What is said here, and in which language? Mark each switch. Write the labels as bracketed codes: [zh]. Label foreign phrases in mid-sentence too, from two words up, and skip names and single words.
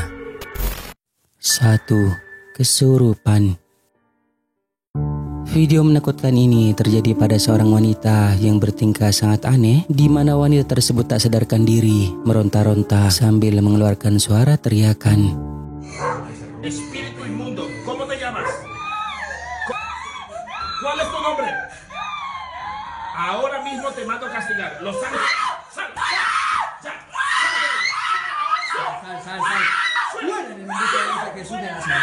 [id] 1. Kesurupan. Video menakutkan ini terjadi pada seorang wanita yang bertingkah sangat aneh, di mana wanita tersebut tak sadarkan diri, meronta-ronta sambil mengeluarkan suara teriakan. [es] Espíritu inmundo, ¿cómo te llamas? ¿Cuál es tu nombre? Ahora mismo te mando a castigar. Los ángeles. ¡Sal! ¡Sal! Sal. Fuera en el nombre de Jesús de Nazaret.